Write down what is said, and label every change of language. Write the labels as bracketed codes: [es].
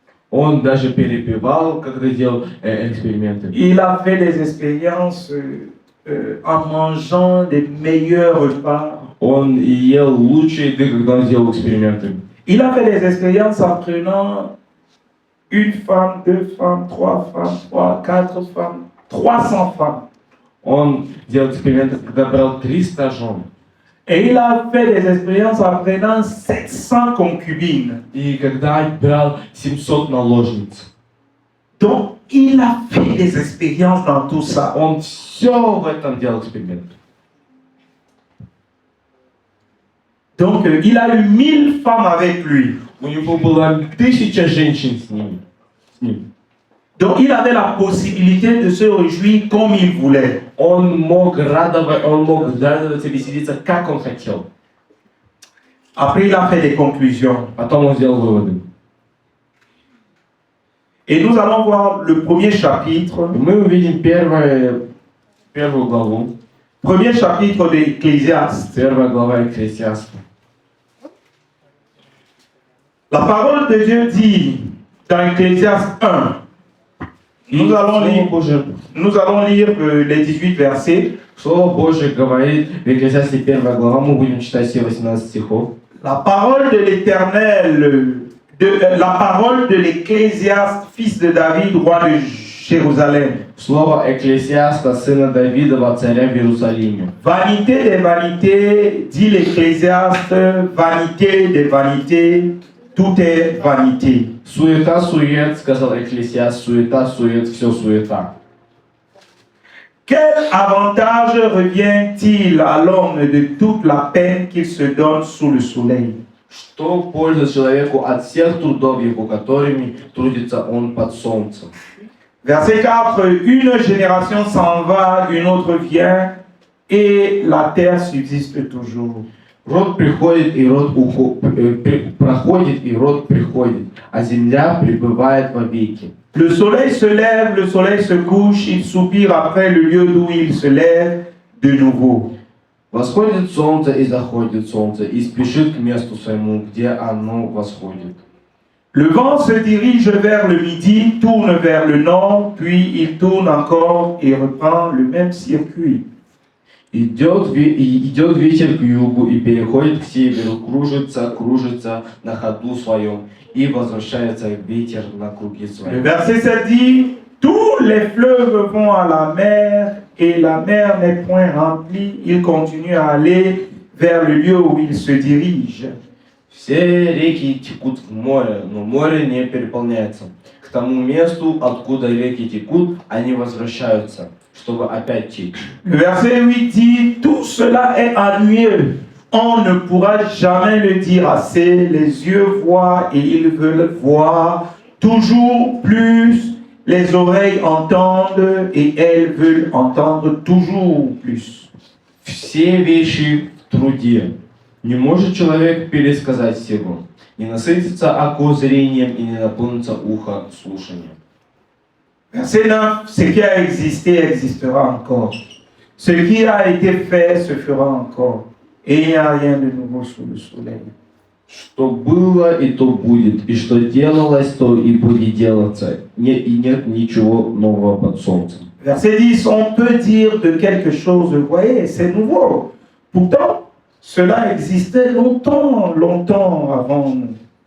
[ru] Он даже перепевал, когда делал эксперименты. [fr] Il a fait des expériences en mangeant des meilleurs repas. [ru] Он ел лучшие еды, когда он делал эксперименты. [fr] Il a fait des expériences en prenant une femme, deux femmes, trois femmes, quatre femmes, 300 femmes. [ru] Он делал эксперименты, когда брал 300 жен. [fr] Et il a fait des expériences en prenant 700 concubines. [ru] И когда брал 700 наложниц. [fr] Donc, il a fait des expériences dans tout ça. [ru] Он все в этом делал эксперименты. [fr] Donc, il a eu 1000 femmes avec lui. [ru] У него было 1000 женщин с ним. [fr] Donc, il avait la possibilité de se réjouir comme il voulait. [ru] Он мог радоваться, веселиться, как он хотел. [fr] Après, il a fait des conclusions. [ru] Потом он сделал выводы. [fr] Et nous allons voir le premier chapitre. [ru] Мы увидим первую главу. [fr] Premier chapitre de Ecclésiaste. [ru] Первая глава Экклесиаста. [fr] La parole de Dieu dit dans Ecclésiaste 1. Nous allons lire les 18 versets. [ru] Слово Божие говорит в Экклесиасте 1 глава, мы будем читать все 18 стихов. [fr] La parole de l'Éternel, la parole de l'Ecclésiaste, fils de David, roi de Jérusalem. [ru] Слово Экклесиаста, сына Давидова, царя в Иерусалиме. [fr] Vanité des vanités, dit l'Ecclésiaste, vanité des vanités, tout est vanité. [ru] Суета, сует, сказал Экклесиаст, суета, сует, все суета. [fr] Quel avantage revient-il à l'homme de toute la peine qu'il se donne sous le soleil? [ru] Что польза человеку от всех трудов его, которыми трудится он под солнцем? [fr] Verset 4. Une génération s'en va, une autre vient, et la terre subsiste toujours. [ru] Род приходит, и род проходит, и род приходит, а земля пребывает вовеки. [fr] Le soleil se lève, le soleil se couche, il soupire après le lieu d'où il se lève de nouveau. [ru] Восходит солнце и заходит солнце, и спешит к месту своему, где оно восходит. [fr] Le vent se dirige vers le midi, tourne vers le nord, puis il tourne encore et reprend le même circuit. [ru] Идет ветер к югу и переходит к северу, кружится на ходу своем, и возвращается ветер на круги [fr] Le [ru] свои. [fr] verset 7 dit, tous les fleuves vont à la mer et la mer n'est point remplie. Il continue à aller vers le lieu où il se dirige. [ru] Все реки текут в море, но море не переполняется. К тому месту, откуда реки текут, они возвращаются, чтобы опять течь. [fr] Le verset 8 dit, tout cela est ennuyeux. On ne pourra jamais le dire assez. Les yeux voient et ils veulent voir toujours plus. Les oreilles entendent et elles veulent entendre toujours plus. [ru] Все вещи в труде. Не может человек пересказать всего. Не насытится око зрением и не наполнится ухо слушанием. [fr] Verset 9, ce qui a existé existera encore. Ce qui a été fait se fera encore. Et il n'y a rien de nouveau sous le soleil. [ru] Что было, и то будет, и что делалось, то и будет делаться. И нет ничего нового под солнцем. [fr] Verset 10, on peut dire de quelque chose, voyez, c'est nouveau. Pourtant, cela existait longtemps, longtemps avant nous.